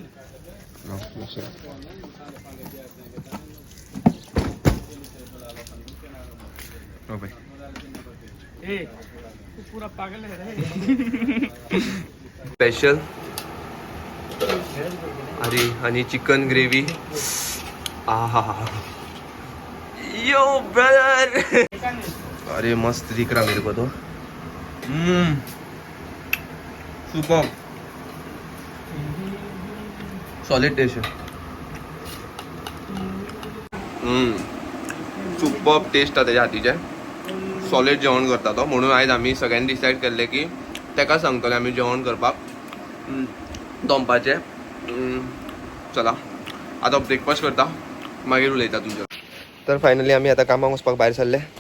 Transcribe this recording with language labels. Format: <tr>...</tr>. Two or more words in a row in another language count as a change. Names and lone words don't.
<hi>पूरा पागल है रे.</hi> <kok>स्पेशल अरे आणि चिकन ग्रेवी. आहा यो ब्रदर.</kok> <hi>अरे मस्त दिख रहा मेरे को तो.</hi> <en>super solid taste</en> <hi>है.</hi> <en>super taste</en> <mr>आहे त्याच्या हातीचे.</mr> <kok>सॉलिड जेवण करता तो. म्हणून आयज आमी सगळ्यांनी डिसायड केल्लें की तेका सांगतले आमी जेवण करपाक दनपारचें. चला आतां ब्रेकफास्ट करता मागीर उलयता तुमच्या. तर फायनली आमी आतां कामाक वचपाक भायर सरले.</kok>